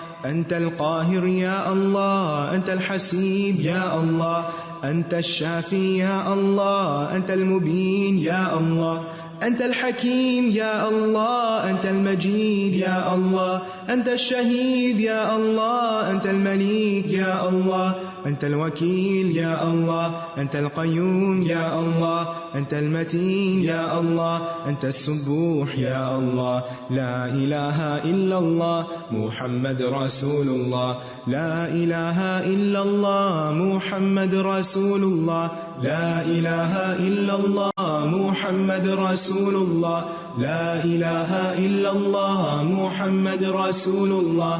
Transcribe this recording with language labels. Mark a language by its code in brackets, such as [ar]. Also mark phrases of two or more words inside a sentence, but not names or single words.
[ar] انت القاہر یا اللہ, انت الحسیب یا اللہ, انت الشافی یا اللہ, انت المبین یا اللہ, انت الحکیم یا اللہ, انت المجید یا اللہ, انت الشہید یا اللہ, انت الملیک یا اللہ, انت الوکیل یا اللہ, انت القیوم یا اللہ, انت المتین یا اللہ, انت السبوح یا اللہ. لا الہ الا اللہ محمد رسول اللہ. لا الہ الا اللہ محمد رسول اللہ. لا الہ الا اللہ محمد رسول اللہ. لا الہ الا اللہ محمد رسول اللہ.